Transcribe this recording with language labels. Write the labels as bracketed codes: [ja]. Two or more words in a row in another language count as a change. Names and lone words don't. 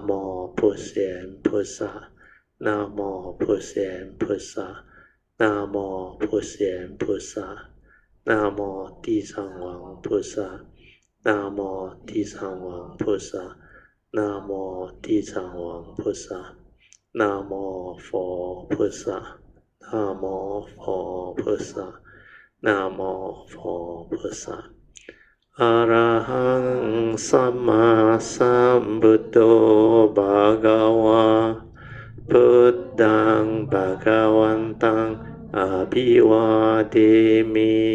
[zh] 无普贤菩萨，南无普贤菩萨，南无普贤菩萨，南无地藏王菩萨，南无地藏王菩萨，南无地藏王菩萨，南无佛菩萨，南无佛菩萨。 [pi] นะโมพุทธะอะระหังสัมมาสัมพุทโธภะคะวะพุทธังภะคะวันตังอะภิวาเทมิ